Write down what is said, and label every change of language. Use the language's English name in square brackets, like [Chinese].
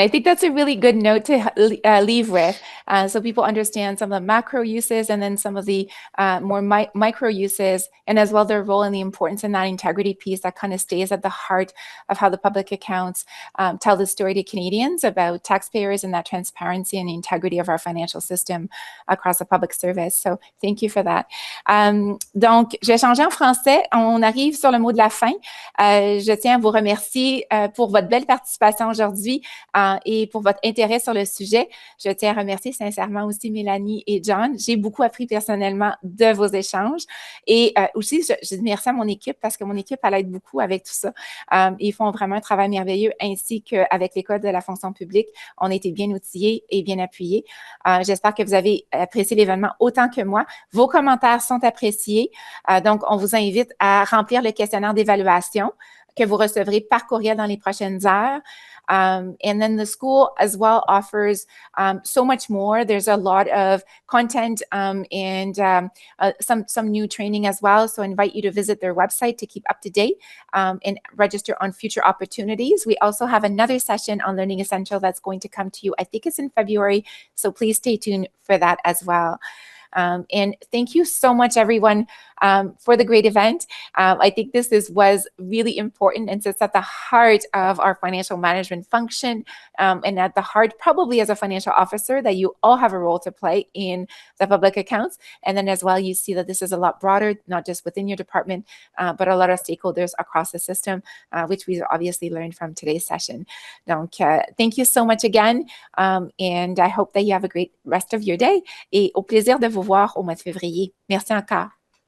[English] I think that's a really good note to leave with, so people understand some of the macro uses and then some of the more micro uses, and as well their role and the importance in that integrity piece that kind of stays at the heart of how the public accounts tell the story to Canadians about taxpayers and that transparency and integrity of our financial system across the public service. So thank you for that. [French] Donc, je vais changer en français. On arrive sur le mot de la fin. Je tiens à vous remercier pour votre belle participation aujourd'hui et pour votre intérêt sur le sujet. Je tiens à remercier sincèrement aussi Mélanie et John. J'ai beaucoup appris personnellement de vos échanges et aussi je dis merci à mon équipe parce que mon équipe elle aide beaucoup avec tout ça. Ils font vraiment un travail merveilleux ainsi qu'avec l'École de la fonction publique. On a été bien outillés et bien appuyés. J'espère que vous avez apprécié l'événement autant que moi. Vos commentaires sont appréciés. Donc, on vous invite à remplir le questionnaire d'évaluation que vous recevrez par courriel dans les prochaines heures. [English] And then the school as well offers so much more. There's a lot of content and some new training as well. So I invite you to visit their website to keep up to date and register on future opportunities. We also have another session on Learning Essential that's going to come to you. I think it's in February. So please stay tuned for that as well. And thank you so much, everyone, for the great event. I think this was really important and sits at the heart of our financial management function, and at the heart, probably as a financial officer, that you all have a role to play in the public accounts. And then as well, you see that this is a lot broader, not just within your department, but a lot of stakeholders across the system, which we obviously learned from today's session. [French] Donc, [English] thank you so much again, and I hope that you have a great rest of your day, [French] et au plaisir de vous voir au mois de février. Merci encore.